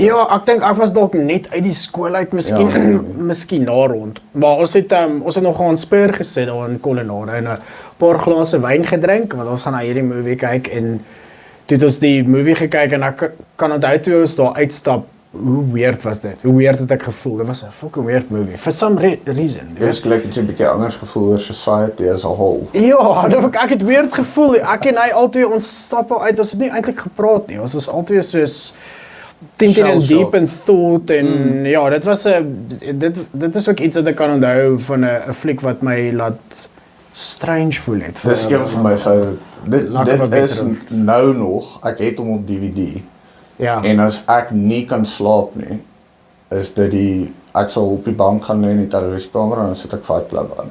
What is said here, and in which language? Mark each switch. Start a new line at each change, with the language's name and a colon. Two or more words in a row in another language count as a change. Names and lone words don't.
Afrikaans: Ja, ek dink ek was dalk net uit die skool uit, miskien miskien na rond. Maar ons het nog gaan Spur gesit daar in Colonnade en 'n paar glase wyn gedrink, want ons gaan na hierdie movie kyk en toe het ons die movie gekyk en ek kan onthou toe ons daar uitstap, hoe weird was dit? Hoe weird het ek gevoel? Dit was 'n
English: fucking weird movie for some reason.
Afrikaans: Eers gelyk het jy 'n bietjie anders gevoel oor
English: society as a whole.
Afrikaans: Ja, ek het weird gevoel. Ek en hy albei ons stap al uit. Ons het nie eintlik gepraat nie. Ons is albei soos
English: thinking in deep in thought
Afrikaans: en ja, dit was 'n dit is ook iets wat ek kan onthou van 'n fliek wat my laat strange voel het. Dis een van my favourite. Dit is beter nou nog, ek het hom op DVD. Ja. En as ek nie kan slaap nie, is dit ek sal op die bank gaan lê in die televisiekamer en dan sit ek Fight Club aan.